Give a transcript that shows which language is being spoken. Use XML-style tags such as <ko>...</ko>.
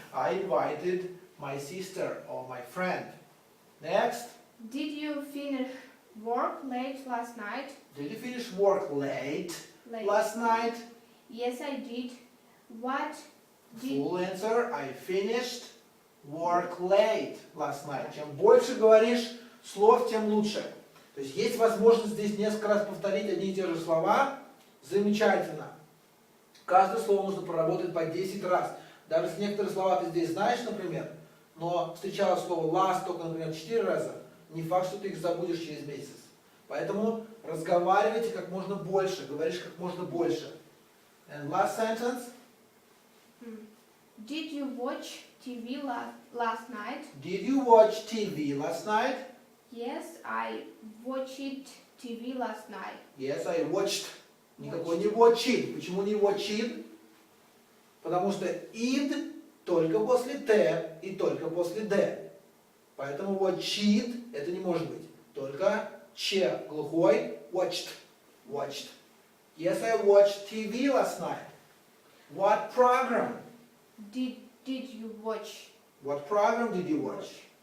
<en>I invited my sister or my friend. Next. Did you finish work late last night? Did you finish work late last night? Yes, I did. What did Full answer. I finished work late last night.</en> <ru>Чем больше говоришь слов, тем лучше. То есть есть возможность здесь несколько раз повторить одни и те же слова. Замечательно. Каждое слово нужно проработать по 10 раз. Даже если некоторые слова ты здесь знаешь, например, но встречала слово last только, например, 4 раза, не факт, что ты их забудешь через месяц. Поэтому разговаривайте как можно больше, говоришь как можно больше.</ru> <en>And last sentence. Did you watch TV last night? Did you watch TV last night? Yes, I watched TV last night. Yes, I watched.</en> <ru>Никакой не watching. Почему не watching? Потому что id только после Т и только после Д. Поэтому watched это не может быть. Только Ч глухой.</ru> <en>Watched. Watched. Yes, I watched TV last night. What program? Did you watch? What program did you watch?</en>